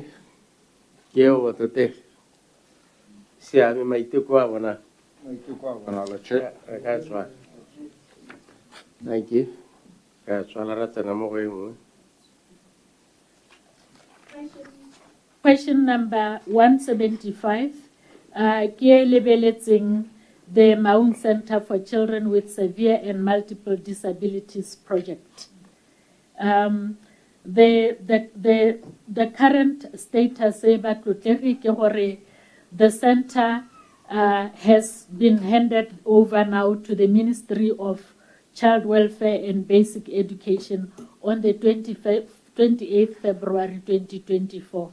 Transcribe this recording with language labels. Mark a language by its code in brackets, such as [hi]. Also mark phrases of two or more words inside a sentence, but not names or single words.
[en] Yo, what to take? See, I mean, my two wana. That's right. Thank you. That's one. Question number 175. [tn] ke e lebeletseng the Maun Center for Children with Severe and Multiple Disabilities project. [en] The current status the center has been handed over now to the Ministry of Child Welfare and Basic Education on the 28th February 2024.